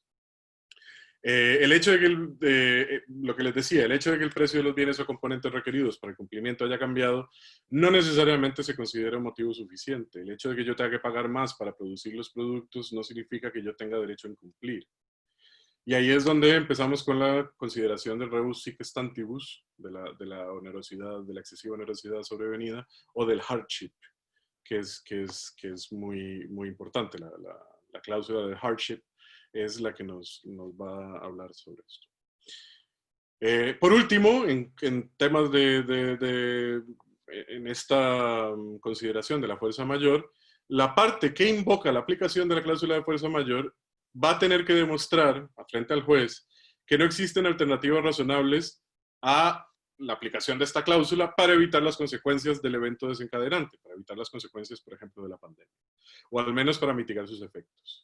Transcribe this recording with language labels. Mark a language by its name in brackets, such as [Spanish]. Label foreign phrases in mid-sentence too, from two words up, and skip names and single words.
[Spanish] El hecho de que, lo que les decía, el hecho de que el precio de los bienes o componentes requeridos para el cumplimiento haya cambiado, no necesariamente se considera un motivo suficiente. El hecho de que yo tenga que pagar más para producir los productos no significa que yo tenga derecho a incumplir. Y ahí es donde empezamos con la consideración del [Latin] rebus sic stantibus, [Spanish] de la onerosidad, de la excesiva onerosidad sobrevenida, o del hardship, que es muy, muy importante. La cláusula del hardship es la que nos va a hablar sobre esto. Por último, en temas en esta consideración de la fuerza mayor, la parte que invoca la aplicación de la cláusula de fuerza mayor va a tener que demostrar frente al juez que no existen alternativas razonables a la aplicación de esta cláusula para evitar las consecuencias del evento desencadenante, para evitar las consecuencias, por ejemplo, de la pandemia, o al menos para mitigar sus efectos.